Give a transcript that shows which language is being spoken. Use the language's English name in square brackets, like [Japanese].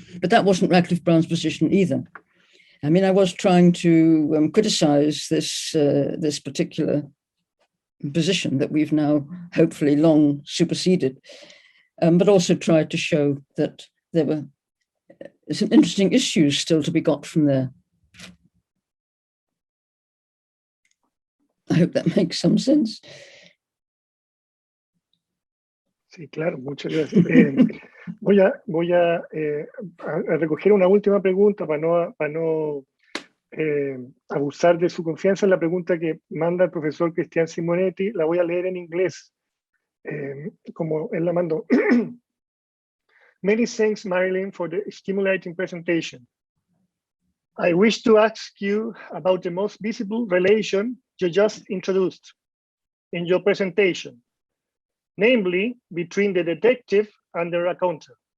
[English] But that wasn't Radcliffe Brown's position either. I mean, I was trying to criticize this particular position that we've now hopefully long superseded, but also tried to show that there were some interesting issues still to be got from there. I hope that makes some sense. [Spanish] Sí, claro, muchas gracias. Voy a recoger una última pregunta para no abusar de su confianza. La pregunta que manda el profesor Cristian Simonetti, la voy a leer en inglés, como él la mandó. [English] Many thanks, Marilyn, for the stimulating presentation. I wish to ask you about the most visible relation you just introduced in your presentation, namely between the detective and the raconteur.